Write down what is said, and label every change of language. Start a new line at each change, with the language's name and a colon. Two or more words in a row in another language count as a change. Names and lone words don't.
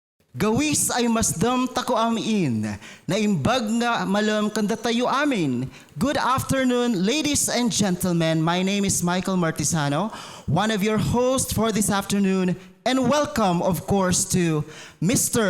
Kankanaey: Gawis ay masdam tako amin,
Iloko: na imbag nga malam kanda tayo amin.
English: Good afternoon, ladies and gentlemen. My name is Michael Martisano, one of your hosts for this afternoon, and welcome, of course, to Mr.